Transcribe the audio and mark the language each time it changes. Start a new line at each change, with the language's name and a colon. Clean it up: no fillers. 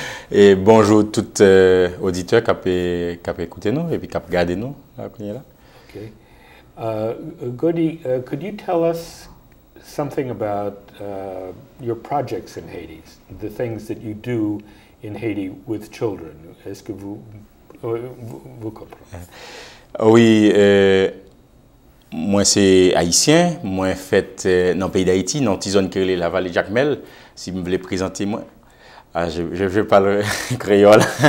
French: Et bonjour tout auditeur qui a écouté nous et puis qui a regardé nous. Okay.
English: Godi, could you tell us something about your projects in Haiti, the things that you do in Haiti with children?
French: Est-ce que vous comprenez? Oui, moi c'est haïtien, moi fait dans le pays d'Haïti, dans une zone qui est la vallée Jacmel. Si vous voulez présenter moi, je parle créole.